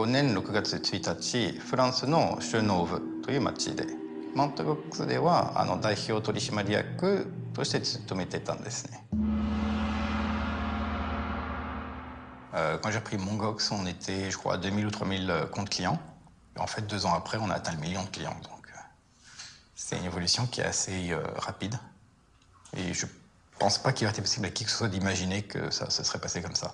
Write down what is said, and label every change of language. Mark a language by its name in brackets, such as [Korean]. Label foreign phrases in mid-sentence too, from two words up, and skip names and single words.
[Japanese] 年6月1日、フランスのシュノーブという町で、マウントゴックスでは代表取締役として勤めていたんですね。 [French] Quand j'ai pris mon Gox, on était, je crois, à 2000 ou 3000 comptes clients. Et en fait, 2 ans après, on a atteint le million de clients. Donc, c'est une évolution qui est assez rapide. Et je pense pas qu'il aurait été possible à qui que ce soit d'imaginer que ça se serait passé comme ça.